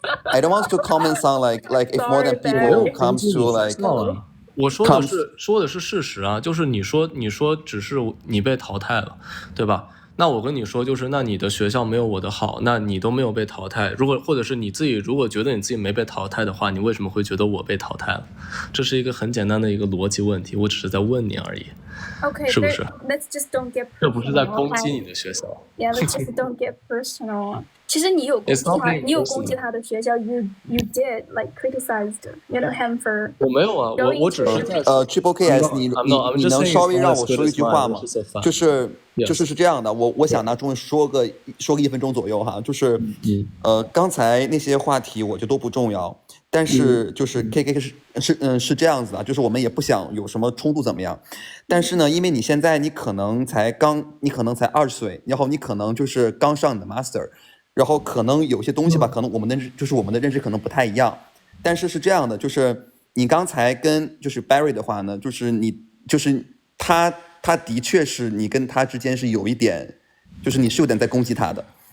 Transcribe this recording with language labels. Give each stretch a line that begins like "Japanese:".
English: I don't want to comment on like if more than people comes to like.
Chinese: 我说的是事实啊，就是你说只是你被淘汰了，对吧？那我跟你说就是，那你的学校没有我的好，那你都没有被淘汰。或者是你自己如果觉得你自己没被淘汰的话，你为什么会觉得我被淘汰了？这是一个很简单的一个逻辑问题，我只是在问你而已。
English: Okay,
Chinese: 是不是
English: let's just don't get personal.
Chinese: 这不是在攻击你的学校。
English: Yeah, let's just don't get personal.
Chinese: 其实你有攻击他的学校
English: ，you did like criticized him for.
Chinese: 我没有啊，我只是在 Triple KS， 你能稍微让我说一句话吗？就是这样的，我想拿中文说个1分钟左右哈，就是刚才那些话题我觉得都不重要，但是就是 KK 是这样子的，就是我们也不想有什么冲突怎么样，但是呢，因为你现在你可能才20岁，然后你可能就是刚上你的 master， 然后可能有些东西吧，可能我们的认知可能不太一样，但是是这样的，就是你刚才跟就是 Barry 的话呢，就是他的确是你跟他之间是有一点，就是你是有点在攻击他的。